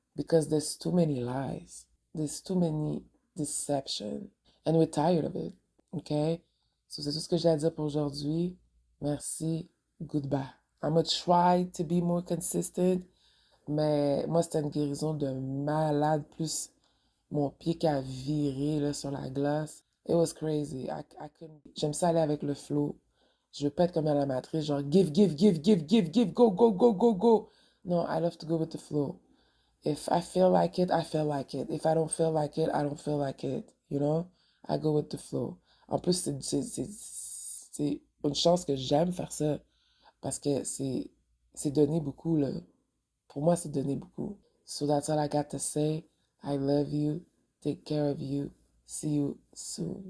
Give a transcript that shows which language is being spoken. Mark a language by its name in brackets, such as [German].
[English] Because there's too many lies. There's too many deception. And we're tired of it. OK? [French] So c'est tout ce que j'ai à dire pour aujourd'hui. Merci. Goodbye. [English] I'm gonna try to be more consistent. [French] Mais moi, c'était une guérison de malade. Plus mon pied qui a viré là, sur la glace. [English] It was crazy. [French] J'aime ça aller avec le flow. Je veux pas être comme dans la matrice, genre [English] give, give, give, give, give, give, go, go, go, go, go. No, I love to go with the flow. If I feel like it, I feel like it. If I don't feel like it, I don't feel like it. You know? I go with the flow. [French] En plus, c'est une chance que j'aime faire ça parce que c'est donner beaucoup, là. Pour moi, c'est donner beaucoup. [English] So that's all I got to say. I love you. Take care of you. See you soon.